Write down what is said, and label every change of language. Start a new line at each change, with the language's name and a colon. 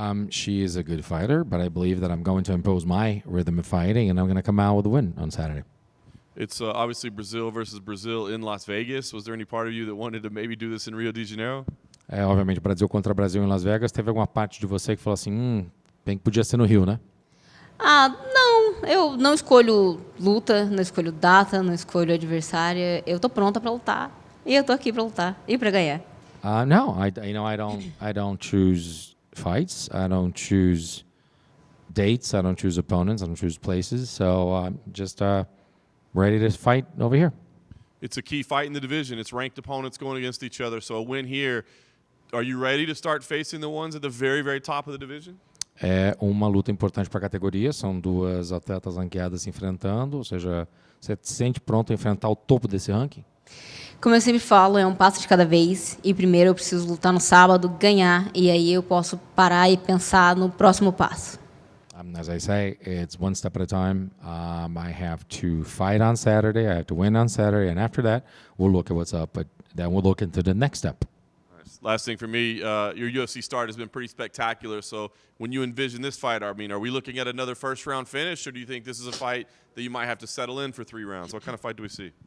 English: She is a good fighter, but I believe that I'm going to impose my rhythm of fighting, and I'm going to come out with a win on Saturday. It's obviously Brazil versus Brazil in Las Vegas. Was there any part of you that wanted to maybe do this in Rio de Janeiro?
Portuguese: Obviamente, Brasil contra Brasil em Las Vegas. Teve alguma parte de você que falou assim, bem que podia ser no Rio, né? Não. Eu não escolho luta, não escolho data, não escolho adversária. Eu tô pronta para lutar. E eu tô aqui para lutar e para ganhar.
English: No, I don't choose fights. I don't choose dates. I don't choose opponents. I don't choose places. So I'm just ready to fight over here. It's a key fight in the division. It's ranked opponents going against each other. So a win here. Are you ready to start facing the ones at the very, very top of the division?
Portuguese: É uma luta importante para a categoria. São duas atletas ranqueadas se enfrentando. Ou seja, você se sente pronto a enfrentar o topo desse ranking? Como eu sempre falo, é um passo de cada vez. E primeiro eu preciso lutar no sábado, ganhar. E aí eu posso parar e pensar no próximo passo.
English: As I say, it's one step at a time. I have to fight on Saturday. I have to win on Saturday. And after that, we'll look at what's up. But then we'll look into the next step. Last thing for me, your UFC start has been pretty spectacular. So when you envision this fight, I mean, are we looking at another first-round finish, or do you think this is a fight that you might have to settle in for 3 rounds? What kind of fight do we see?